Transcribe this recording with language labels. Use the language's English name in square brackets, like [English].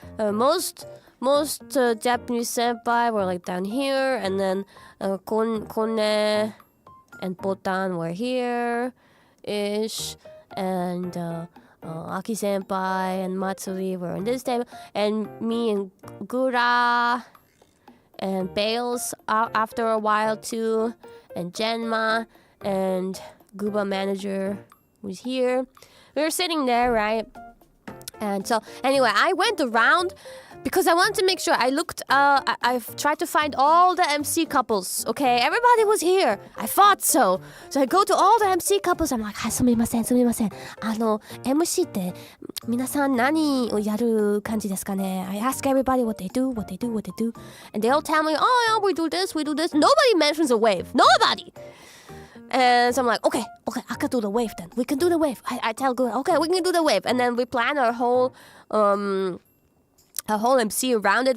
[English] Most Japanese senpai were like down here, and then Kone and Botan were here ish, and Aki senpai and Matsuri were on this table, and me and Gura and Bales after a while too, and Genma and Guba manager was here. We were sitting there, right? And so anyway, I went around because I wanted to make sure. I looked, I've tried to find all the MC couples, okay? Everybody was here. I thought so. So I go to all the MC couples. I'm like, [Japanese] はい、すみません。MC って皆さん何をやる感じですかね? [English] I ask everybody what they do. And they all tell me, oh yeah, we do this. Nobody mentions a wave. Nobody! And so I'm like, okay, I can do the wave then. We can do the wave. I tell Gura, okay, we can do the wave. And then we plan our whole MC around it.